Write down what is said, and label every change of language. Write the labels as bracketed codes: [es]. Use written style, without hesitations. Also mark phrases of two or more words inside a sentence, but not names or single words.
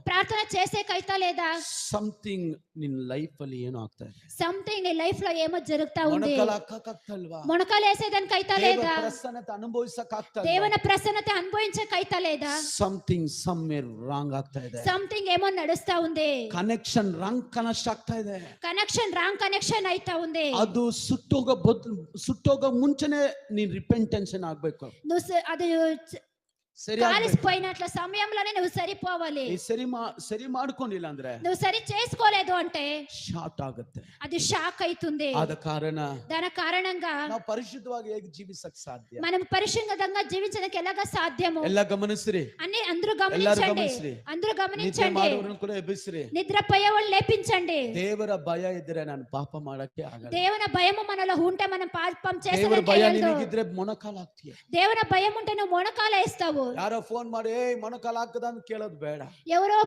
[te] ప్రార్థన చేసేకైతా లేదా? [kn] ಸಂಥಿಂಗ್ ನಿನ್ನ ಲೈಫ್ ಅಲ್ಲಿ ಏನೋ ಆಗ್ತಾ ಇದೆ. [te] సంథింగ్ నీ లైఫ్ లో ఏమో జరుగుతా ఉంది. [kn] ಮೊಣಕಾಲು ಹಾಕಕ್ಕಾಗ್ತಲ್ವಾ? [te] మొణకాలేసేదానికైతా [kn] ದೇವರ [te] లేదా? [kn] ಪ್ರಸನ್ನತೆ ಅನುಭವಿಸಕ್ಕಾಗ್ತಲ್ವಾ? [te] దేవుని ప్రసన్నత అనుభవించకైతా లేదా? [en] something somewhere wrong [kn] ಆಗ್ತಾ ಇದೆ. [te] సంథింగ్ ఏమో నడుస్తా ఉంది. [en] connection wrong connect [kn] ಆಗ್ತಾ ಇದೆ. [en] connection wrong connection [te] అయితా ఉంది. [kn] ಅದು ಸುಟ್ಟೋಗ ಮುಂಚೆನೆ ನೀನ್ ರಿಪೆಂಟೆನ್ಸ್ ಆಗ್ಬೇಕು. [te] అది [kn] ಸರಿ [te] కాలిసిపోయినట్ల సమయంలోనే నువ్వు సరిపోవాలి. [kn] ಸರಿ ಮಾಡ್ಕೊಂಡಿಲ್ಲ ಅಂದ್ರೆ, [te] నువ్వు సరి చేసుకోలేదు అంటే [kn] ಶಾರ್ಟ್ ಆಗುತ್ತೆ, [te] అది షాక్ అవుతుంది. దాని కారణంగా [kn] ನಾವು ಪರಿಶುದ್ಧವಾಗಿ ಹೇಗೆ ಜೀವಿಸಕ್ಕೆ ಸಾಧ್ಯ? [te] మనం పరిశుద్ధంగా జీవించడానికి ఎలాగా సాధ్యము? [kn] ಎಲ್ಲ ಗಮನಿಸ್ರಿ, [te] అన్ని అందరూ గమనించండి, అందరూ గమనించండి. [kn] ಕೂಡ ಎಬ್ಬಿಸ್ರಿ, [te] నిద్రపోయేవాళ్ళు లేపించండి. [kn] ದೇವರ ಭಯ ಇದ್ರೆ ನಾನು ಪಾಪ ಮಾಡಕ್ಕೆ ಆಗಲ್ಲ. [te] దేవుని భయము మనలో ఉంటే మనం పాపం [kn] ದೇವರ ಭಯ [te] చేసేది. [kn] ನಿನಗಿದ್ರೆ ಮೊಣಕಾಲು ಹಾಕ್ತೀಯ. [te] దేవుని భయం ఉంటే నువ్వు మొణకాలు వేస్తావు. [kn] ಯಾರೋ ಫೋನ್ ಮಾಡಿ ಮೊಣಕಾಲು ಹಾಕದ ಅಂತ ಕೇಳೋದು ಬೇಡ. [te] ఎవరో